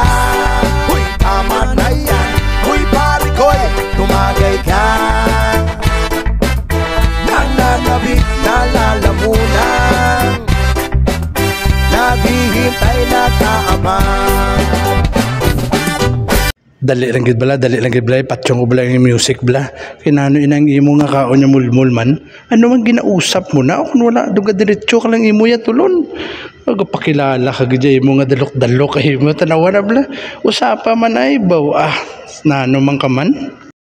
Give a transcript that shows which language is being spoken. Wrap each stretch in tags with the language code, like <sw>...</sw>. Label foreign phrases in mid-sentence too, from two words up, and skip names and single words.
<tl>Huy, tama na yan. Huy, pare ko'y tumagay ka. Nananabik na lalamunan, naghihintay na kaabang.</tl> <hil>Dali lang gid bala, patsyong ko bala yung music bala. Kinano inang imo nga kaon nya mulmul man. Ano man ginausap mo na, kung wala duga diretso ka lang imo ya tulon. Magpakilala ka gid imo nga dalok-dalok kay mo tanawa na bala. Usapa man ay baw nano man ka man.</hil>